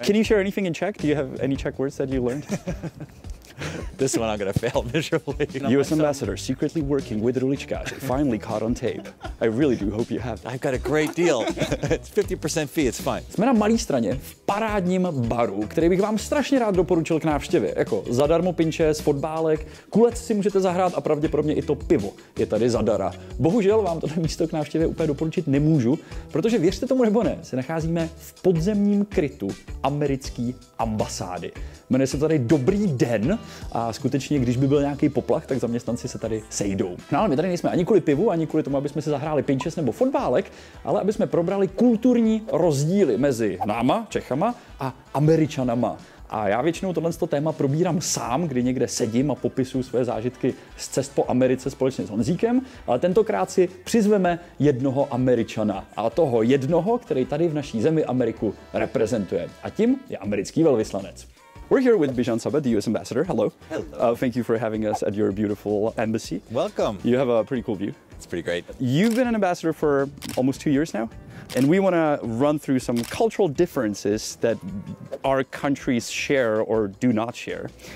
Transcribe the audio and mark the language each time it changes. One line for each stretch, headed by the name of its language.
English: Can you share anything in Czech? Do you have any Czech words that you learned? This one I'm gonna fail miserably. U.S. ambassador secretly working with Ruličkáři, finally caught on tape. I really do hope you have that. I've got a great deal. It's 50% fee, it's fine.
Czech: Jsme na malé straně v parádním baru, který bych vám strašně rád doporučil k návštěvě. Jako zadarmo pinčes, fotbálek, kulec si můžete zahrát a pravděpodobně i to pivo je tady zadara. Bohužel vám toto místo k návštěvě úplně doporučit nemůžu, protože věřte tomu nebo ne, se nacházíme v podzemním krytu americké ambasády. Jmenuje se tady Dobrý den a skutečně, když by byl nějaký poplach, tak zaměstnanci se tady sejdou. No ale my tady nejsme ani kvůli pivu, ani kvůli tomu, aby jsme si zahráli pinčes nebo fotbálek, ale aby jsme probrali kulturní rozdíly mezi náma, Čechama, a Američanama. A já většinou tohle téma probírám sám, kdy někde sedím a popisuju své zážitky z cest po Americe společně s Honzíkem, ale tentokrát si přizveme jednoho Američana. A toho jednoho, který tady v naší zemi Ameriku reprezentuje. A tím je americký velvyslanec.
English: We're here with Bijan Sabah, the U.S. ambassador. Hello. Hello. Thank you for having us at your beautiful embassy. Welcome. You have a pretty cool view. It's pretty great. You've been an ambassador for almost 2 years now, and we want to run through some cultural differences that our countries share or do not share.